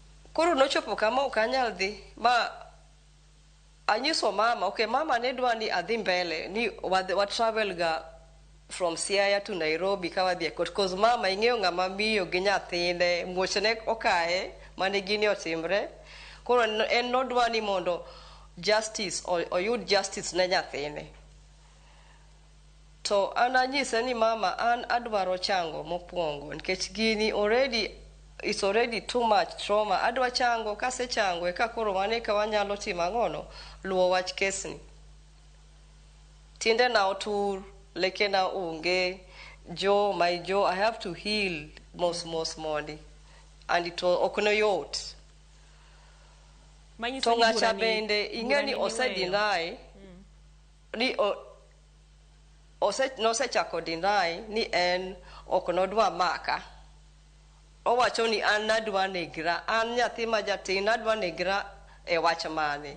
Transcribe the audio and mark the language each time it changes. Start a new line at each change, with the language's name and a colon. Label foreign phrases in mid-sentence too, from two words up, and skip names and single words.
Luo (Kenya and Tanzania): Koro nochopo kama ok anyal dhi ma anyiso mama, okay, mama ne dwa ni adhi mbele ni wa travel ga
English: from Siaya to Nairobi
Luo (Kenya and Tanzania): ka wadhi e court, cause mama ing'eyo ng'ama miyo gi nyathine muoch ne okaye mane gini otimre. Koro en nodwa ni mondo justice oyud justice ne nyathine. To an anyise ni mama, an adwaro chango mokwongo nikech gini
English: it's already too much trauma.
Luo (Kenya and Tanzania): Adwa chango, kase chango eka koro wane ka wanyalo timo ang'ono, luwo wach kesni. Tinde na otur, leke na onge,
English: I have to heal most mondi. And it
Luo (Kenya and Tanzania): ok no yot. To ng'acha bende ing'e ni ose deny ni nosechako deny ni en ok nodwa maka. Owacho ni an nadwa negra, an nyathi ma jatin nadwa negra e wach mane.